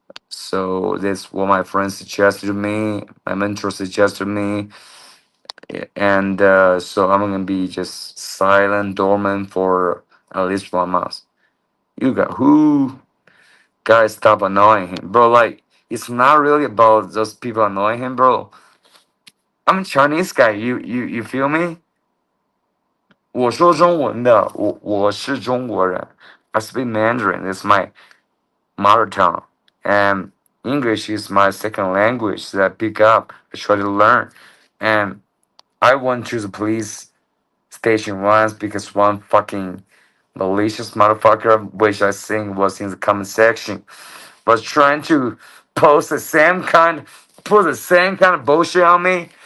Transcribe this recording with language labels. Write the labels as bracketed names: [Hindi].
[English] So that's what my friends suggested to me. My mentor suggested to me, and so I'm gonna be just silent, dormant for at least 1 month. You got who? Guys, stop annoying him, bro. Like it's not really about those people annoying him, bro. I'm a Chinese guy. You feel me? [Chinese] 我说中文的，我是中国人。 [English] I speak Mandarin. It's my mother tongue, and English is my second language that I pick up. I try to learn, and I went to the police station once because one fucking malicious motherfucker, which I think was in the comment section, was trying to post the same kind, put the same kind of bullshit on me.